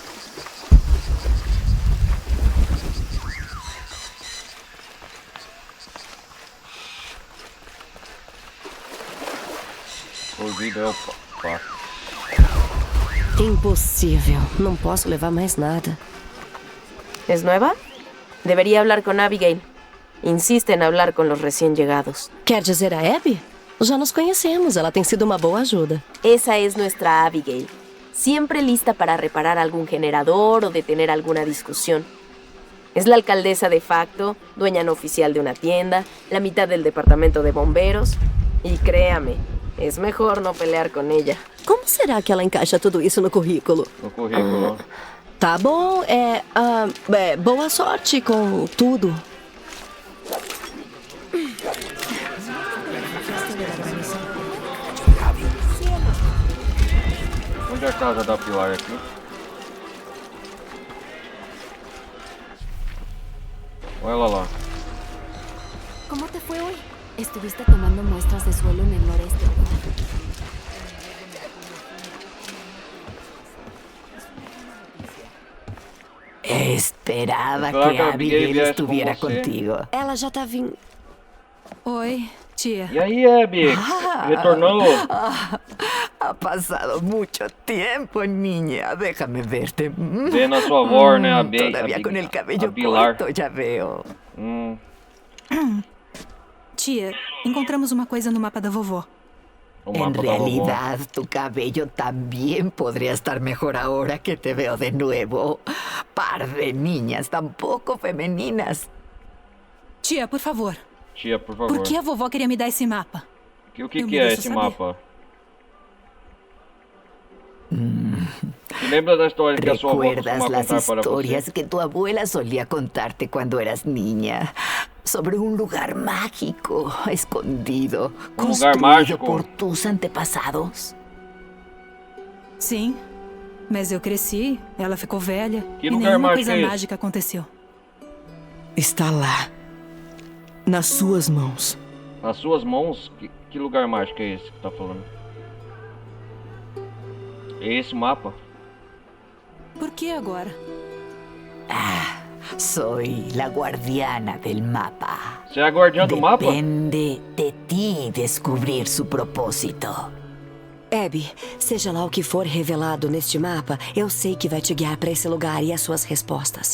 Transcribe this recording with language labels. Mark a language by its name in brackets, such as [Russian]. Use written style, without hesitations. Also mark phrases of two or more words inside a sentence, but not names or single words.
[Portuguese] Proibido é o passo. Impossível. Não posso levar mais nada. [Spanish] ¿Es nueva? Debería hablar con Abigail. Insiste en hablar con los recién llegados. [Portuguese] Quer dizer a Abby? Já nos conhecemos. Ela tem sido uma boa ajuda. [Spanish] Esa es nuestra Abigail. Siempre lista para reparar algún generador o detener alguna discusión. Es la alcaldesa de facto, dueña no oficial de una tienda, la mitad del departamento de bomberos. Y créame, es mejor no pelear con ella. [Portuguese] Como será que ela encaixa tudo isso no currículo? No currículo. Tá bom, boa sorte com tudo. Onde é a casa da Pilar aqui? Olha ela lá. [Spanish] ¿Cómo te fue hoy? Estuviste tomando muestras de suelo en el noreste. Esperaba [Portuguese] Claro que [Spanish] que Abigail [Portuguese] viesse [Spanish] estuviera [Portuguese] com você. [Spanish] contigo. [Portuguese] Ela já tá vindo. Oi, tia. E aí, Abby? Retornou? [Spanish] Ha pasado mucho tiempo, niña. Déjame verte. [Portuguese] Vendo a sua avó, né? A [Spanish] Todavía con el cabello [Portuguese] a Pilar. [Spanish] corto, ya veo. [Portuguese] Tia, encontramos uma coisa no mapa da vovó. O [Spanish] En [Portuguese] mapa da vovó. [Spanish] realidad, tu cabello también podría estar mejor ahora que te veo de nuevo. Par de niñas tan poco femeninas. [Portuguese] Tia, por favor. Tia, por favor. Por que a vovó queria me dar esse mapa? O que Eu que é mereço esse saber. mapa? Você lembra da história que a sua avó [Spanish] ¿Recuerdas [Portuguese] costumava [Spanish] las [Portuguese] contar para [Spanish] historias [Portuguese] você? [Spanish] que tu abuela solía contarte cuando eras niña? Sobre un lugar mágico, escondido, Un lugar construido [Portuguese] mágico. [Spanish] por tus antepasados. [Portuguese] Sim, mas eu cresci, ela ficou velha [Spanish] Que [Portuguese] e [Spanish] lugar [Portuguese] nenhuma [Spanish] mágico [Portuguese] coisa [Spanish] é esse? [Portuguese] mágica aconteceu. Está lá. Nas suas mãos. Nas suas mãos? Que lugar mágico é esse que tá falando? É esse mapa? Por que agora? [Spanish] Soy la guardiana del mapa. [Portuguese] Você é a guardiã do mapa? [Spanish] Depende de ti descubrir su propósito. [Portuguese] Abby, seja lá o que for revelado neste mapa, eu sei que vai te guiar para esse lugar e as suas respostas.